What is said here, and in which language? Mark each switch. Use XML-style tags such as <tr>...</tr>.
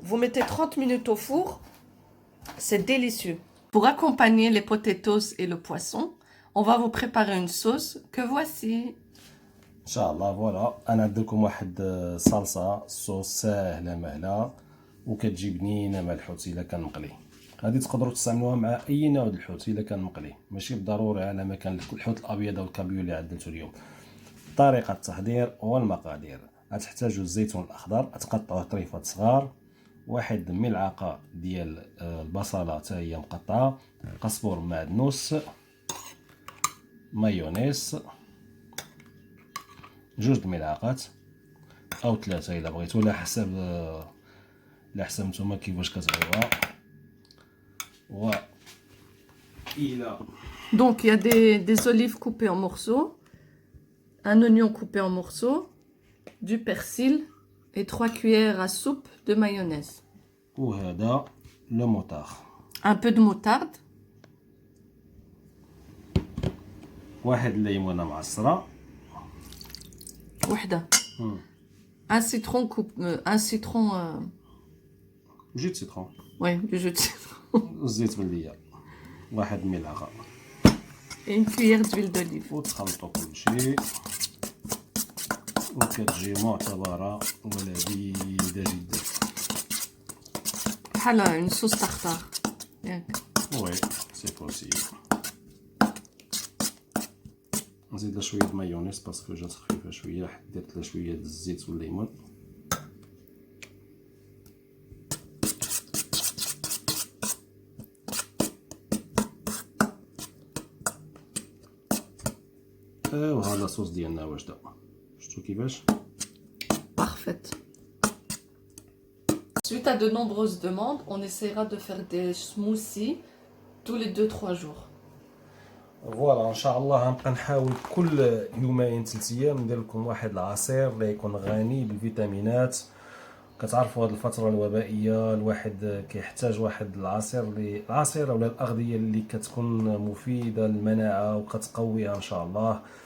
<fr>Vous mettez 30 minutes au four. C'est délicieux. Pour accompagner les potatoes et le poisson, on va vous préparer une sauce que voici.</fr> <ar>ان شاء الله. فوالا انا عندكم واحد صلصه صوص ساهله مهله وكتجي بنينه مع الحوت الا كان مقلي. هذه تقدروا تستعملوها مع اي نوع د الحوت الا كان مقلي، ماشي بالضروري على ما كان الحوت الابيض او الكابيو اللي عدلته اليوم. طريقه التحضير والمقادير: غتحتاجوا الزيتون الاخضر تقطعوه طريفات صغار، واحد ملعقه ديال البصله حتى هي مقطعه، قزبر معدنوس، مايونيز، 2 الملعقات او 3 الا بغيتو، على حسب نتوما كيفاش كتبغيوها. و الى</ar> <fr>Donc, il y a des olives coupées en morceaux, un oignon coupé en morceaux, du persil et 3 cuillères à soupe de mayonnaise.</fr> <ar>وهذا لو موطار،</ar> <fr>Un peu de moutarde,</fr> <ar>1 الليمونه معصره، وحدة.</ar> <fr>Un citron un citron,</fr> <ar>جوج سيترون،</ar> <fr>ouais, du jus de citron.</fr> <ar>الزيت بلديه 1 الملعقه،</ar> <fr>Et une cuillère d'huile d'olive.</fr> <ar>وتخلطوا كلشي وكتجي معتبره ولذيذه جدا. بحال</ar> <fr>une sauce tartare.</fr> <ar>ياك.</ar> <fr>وي سي بوسيبل.</fr> <ar>نزيد لها شويه مايونيز باسكو جات خفيفه شويه، حيت درت لها شويه د الزيت والليمون. وهذا الصوص ديالنا واجده، شفتو كيفاش؟</ar> <fr>Parfaite. Suite à de nombreuses demandes, on essaiera de faire des smoothies tous les 2-3 jours.</fr> <ar>فوالا ان شاء الله غنبقى نحاول كل يومين 3 ايام ندير لكم واحد العصير اللي يكون غني بالفيتامينات. كتعرفوا هذه الفتره الوبائيه الواحد كيحتاج واحد العصير ولا الاغذيه اللي كتكون مفيده للمناعه وكتقويها ان شاء الله.</ar>